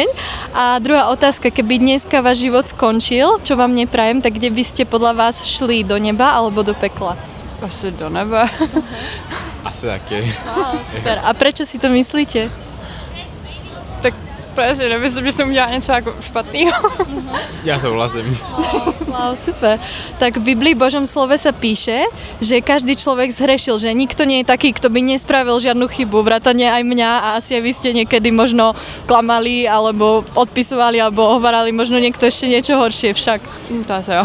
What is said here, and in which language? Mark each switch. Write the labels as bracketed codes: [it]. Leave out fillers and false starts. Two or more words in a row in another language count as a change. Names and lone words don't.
[sk] A druhá otázka, keby dneska váš život skončil, čo vám neprajem, tak kde by ste podľa vás šli, do neba alebo do pekla? [cs] Asi do nebe. Asi taky. [sk] Wow, super. A prečo si to myslíte? [cs] Tak presne, nemyslím, že som udělala něco jako špatného. Já souhlasím. [sk] Wow, super. Tak v Biblii, Božom slove sa píše, že každý človek zhrešil, že nikto nie je taký, kto by nespravil žiadnu chybu, vrátane aj mňa a asi aj vy ste niekedy možno klamali, alebo odpisovali, alebo hovorali možno niekto ešte niečo horšie však. [cs] To asi jo.